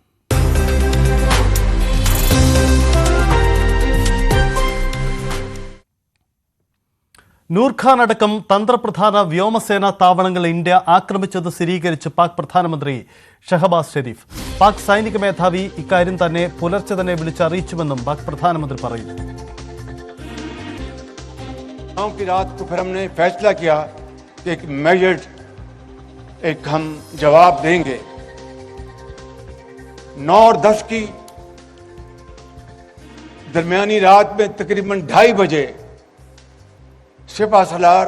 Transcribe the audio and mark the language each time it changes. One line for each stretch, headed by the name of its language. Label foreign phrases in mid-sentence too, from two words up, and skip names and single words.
Malayalam: നൂർഖാൻ അടക്കം തന്ത്രപ്രധാന വ്യോമസേനാ താവളങ്ങൾ ഇന്ത്യ ആക്രമിച്ചത് സ്ഥിരീകരിച്ച് പാക് പ്രധാനമന്ത്രി ഷഹബാസ് ഷെരീഫ്. പാക് സൈനിക മേധാവി ഇക്കാര്യം തന്നെ പുലർച്ചെ തന്നെ വിളിച്ചറിയിച്ചുവെന്നും പാക് പ്രധാനമന്ത്രി പറയുന്നു.
Urdu: ایک ہم جواب دیں گے. 9 اور 10 کی درمیانی رات میں تقریباً 2:30 بجے سپہ سالار